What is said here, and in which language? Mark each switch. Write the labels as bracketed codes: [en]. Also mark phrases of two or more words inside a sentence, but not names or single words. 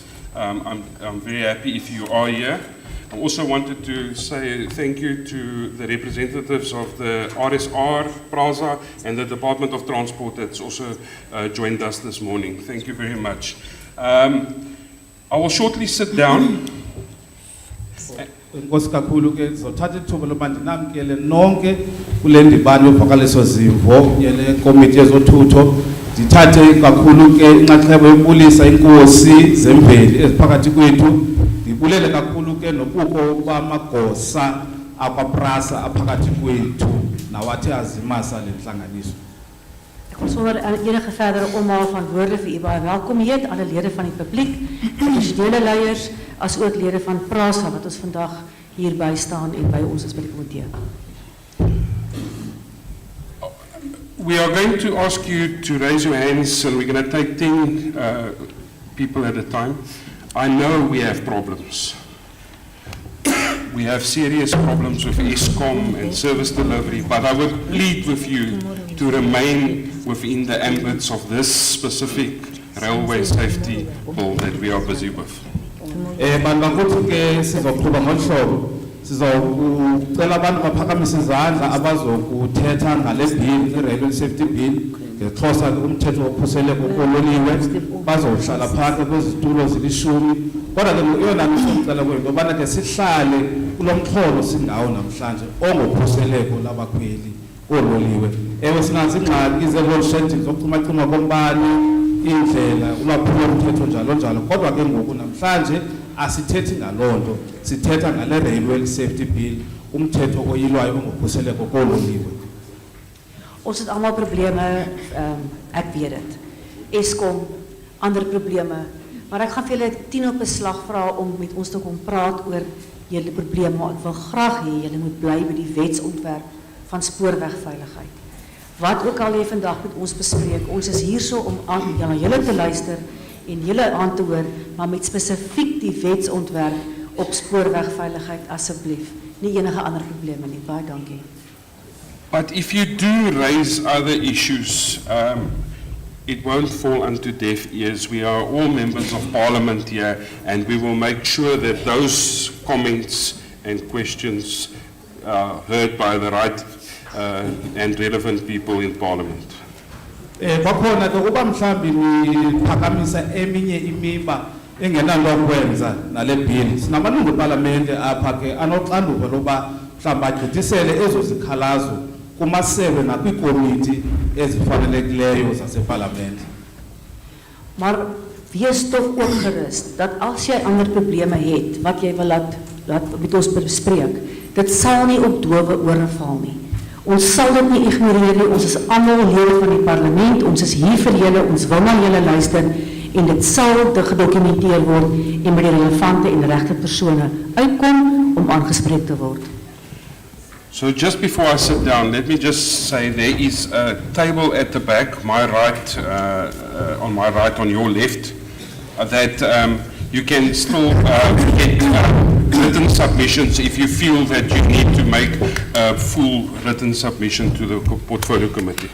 [en] I'm very happy if you are here. I also wanted to say thank you to the representatives of the RSR, PRASA, and the Department of Transport that's also joined us this morning. Thank you very much. I will shortly sit down. [xh] Inkosi kakhulu ke zothatha ithuba loba ndinamkele nonke kule ndibano yovakaliso zimvo yele komiti yezothutho ndithathe kakhulu ke inxaxheba yobulisa inkosi zemveli eziphakathi kwethu ndibulele kakhulu ke nobukho bamagosa akwaPrasa aphakathi kwethu nawathi azimasa le ntlanganiso. [af] Ek wil sonder enige verdere omhaal van woorde vir u baie welkom heet, alle lede van die publiek, professionele leiers, as ook lede van PRASA wat ons vandag hier by staan en by ons is by die komitee. [en] We are going to ask you to raise your hands and we're going to take 10 people at a time. I know we have problems. We have serious problems with ESCOM and service delivery, but I would plead with you to remain within the ambits of this specific railway safety bill that we are busy with. [xh] Bangakuthi ke sizoqhuba ngolhlobo sizokucela abantu baphakamise izandla abazokuthetha ngale bill i- [en] railway safety bill [xh] ngexhosa umthetho wokhuseleko kololiwe bazohlala phantsi kwezitulo zilishumi kodwa ke eyona nto sicela kwento yobana ke sihlale kulo mxholo sindawo namhlanje ongokhuseleko labakhweli oololiwe. Ewe sinazo ingxaki ze- [en] load shedding [xh] zokucimacima kombane indlela ulwaphulo mthetho njalo njalo kodwa ke ngoku namhlanje asithethi ngaloo nto sithetha ngale [en] railway safety bill [xh] umthetho oyilwayo ongokhuseleko koololiwe. [af] Ons het allemaal probleme, ek weet het. ESCOM, ander probleme. Maar ek gaan vir julle 10 op 'n slag vra om met ons te kom praat oor julle probleme, maar ek wil graag hê julle moet bly by die wetsontwerp van spoorwegveiligheid. Wat ook al jy vandag met ons bespreek, ons is hierso om aan julle te luister en julle aan te hoor, maar met spesifiek die wetsontwerp op spoorwegveiligheid asseblief. Nie enige ander probleme nie. Baie dankie. [en] But if you do raise other issues, it won't fall unto deaf ears. We are all members of Parliament here, and we will make sure that those comments and questions are heard by the right and relevant people in Parliament. [xh] Kwakhona ke uba mhlambi niphakamisa eminye imiba engenanto yokwenza nale bill, sinamalungu eParlamente apha ke anoxanduva loba mhlawumbi agqithisele ezo zikhalazo kumasebe nakwiikomiti ezifanelekileyo zaseParlamente. [af] Maar wees toch ook gerus dat als jy ander probleme het wat jy wil laat met ons bespreek, dit sal nie op dowe ore val nie. Ons sal dit nie ignoreer nie. Ons is almal lede van die parlement. Ons is hier vir julle. Ons wil na julle luister en dit sal gedokumenteer word en by die relevante en regte persone uitkom om aangespreek te word. [en] So just before I sit down, let me just say there is a table at the back, my right, on my right, on your left, that you can still get written submissions if you feel that you need to make a full written submission to the Portfolio Committee.